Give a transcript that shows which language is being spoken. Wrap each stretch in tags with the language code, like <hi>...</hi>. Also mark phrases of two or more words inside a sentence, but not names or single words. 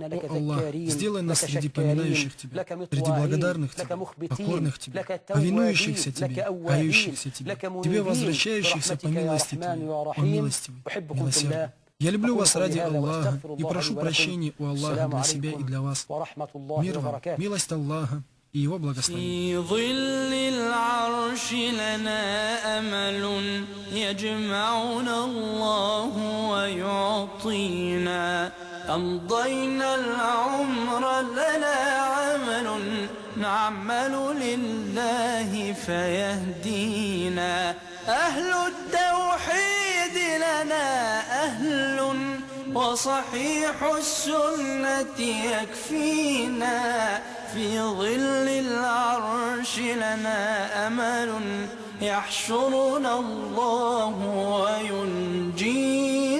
<ru>О Аллах, сделай нас среди поминающих Тебя, среди благодарных Тебе, покорных Тебе, повинующихся Тебе, кающихся Тебе, Тебе возвращающихся по милости Твоей, о милостивый, милосердный. Я люблю вас ради Аллаха и прошу прощения у Аллаха для себя и для вас. Мир вам, милость Аллаха и Его благословение.</ru> <ar>أمضينا العمر لنا عمل نعمل لله فيهدينا أهل التوحيد لنا أهل وصحيح السنة يكفينا في ظل العرش لنا أمل يحشرنا الله وينجينا</ar>